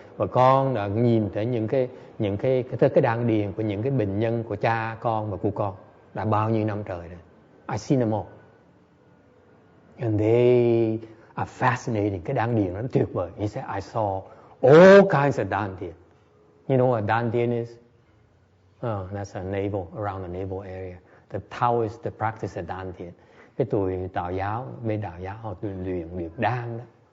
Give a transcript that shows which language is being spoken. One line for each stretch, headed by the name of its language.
Vietnamese: Và con đã nhìn thấy những cái đan điền của những cái bệnh nhân của cha con và của con đã bao nhiêu năm trời rồi.
English: I've seen them all. And they are fascinating.
Vietnamese: Cái đan điền nó tuyệt vời.
English: He said, I saw all kinds of đan điền. You know what đan điền is? Oh, that's a navel, around the navel area. The Taoists, the practice of đan điền.
Vietnamese: Cái tụi bên đạo giáo họ luyện đan đó.